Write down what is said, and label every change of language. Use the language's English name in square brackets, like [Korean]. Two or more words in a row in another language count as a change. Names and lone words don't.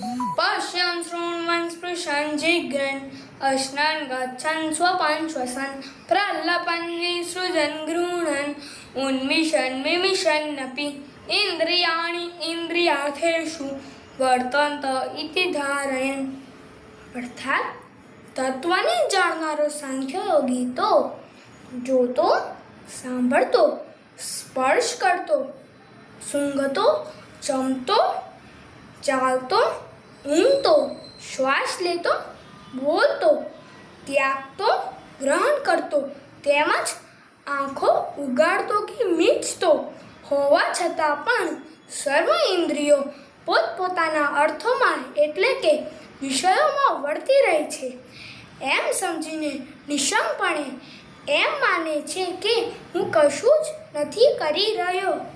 [Sanskrit] पश्यन् शृण्वन् स्पृशन् जिघ्रन् अश्नन् गच्छन् स्वपन् श्वसन् प्रलपन् विसृजन् गृह्णन् उन्मिषन् विमिषन्नपि इन्द्रियाणि इन्द्रियार्थेषु वर्तन्त इति धारयन्। [Gujarati] अर्थात તત્વને જાણનારો સાંખ્યયોગી તો જોતો, સાંભળતો, સ્પર્શ કરતો, સૂંઘતો, જમતો, ચાલતો, ઊંઘતો, શ્વાસ લેતો, બોલતો, ત્યાગતો, ગ્રહણ કરતો, તેમજ આંખો ઉગાડતો કે મીચતો હોવા છતાં પણ સર્વ ઇન્દ્રિયો પોતપોતાના અર્થોમાં એટલે કે વિષયોમાં વળતી રહે છે એમ સમજીને નિશંકપણે એમ માને છે કે હું કશું જ નથી કરી રહ્યો।